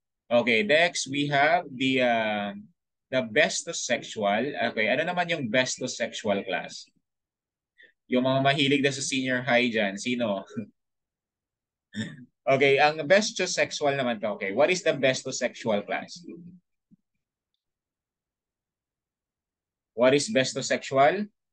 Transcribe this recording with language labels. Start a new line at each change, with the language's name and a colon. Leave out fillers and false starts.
English: Okay, next we have the bestosexual.
Filipino: Okay, ano naman yung bestosexual class? Yung mga mahilig na sa senior high dyan, sino? Okay, ang bestosexual naman to.
English: Okay, what is the bestosexual class? What is bestosexual?